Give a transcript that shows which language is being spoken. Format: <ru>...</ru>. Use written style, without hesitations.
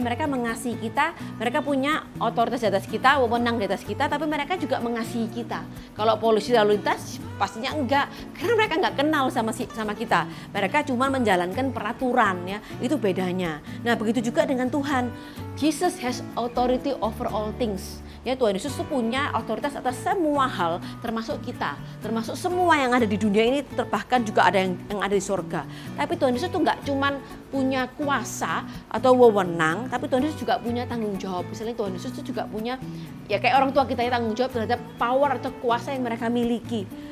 <id>Mereka mengasihi kita, mereka punya otoritas di atas kita, wewenang di atas kita, tapi mereka juga mengasihi kita. Kalau polisi lalu lintas pastinya enggak, karena mereka enggak kenal sama kita. Mereka cuma menjalankan peraturan, ya. Itu bedanya. Nah, begitu juga dengan Tuhan.</id> <en>Jesus has authority over all things.</en> <id>Ya, Tuhan Yesus itu punya otoritas atas semua hal, termasuk kita, termasuk semua yang ada di dunia ini, bahkan juga ada yang ada di surga. Tapi Tuhan Yesus itu nggak cuman punya kuasa atau wewenang, tapi Tuhan Yesus juga punya tanggung jawab. Misalnya Tuhan Yesus itu juga punya, ya kayak orang tua kita ya, tanggung jawab terhadap power atau kuasa yang mereka miliki.</id>